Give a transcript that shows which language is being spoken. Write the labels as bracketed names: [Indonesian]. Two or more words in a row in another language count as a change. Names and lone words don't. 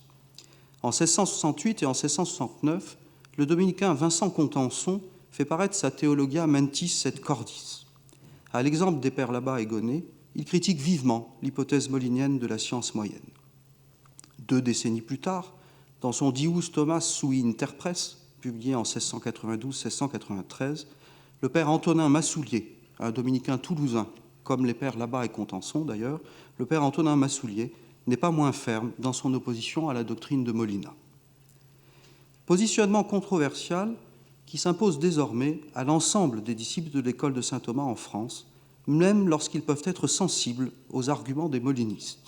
[French] En 1668 et en 1669, le dominicain Vincent Contenson fait paraître sa Theologia Mentis et Cordis. À l'exemple des pères Labat et Gonnet, il critique vivement l'hypothèse molinienne de la science moyenne. 2 décennies plus tard, dans son Dius Thomas sui interpres, publié en 1692-1693, le père Antonin Massoulier, un dominicain toulousain, comme les pères Labat et Contenson d'ailleurs, le père Antonin Massoulier n'est pas moins ferme dans son opposition à la doctrine de Molina. Positionnement controversial qui s'impose désormais à l'ensemble des disciples de l'école de saint Thomas en France, même lorsqu'ils peuvent être sensibles aux arguments des molinistes.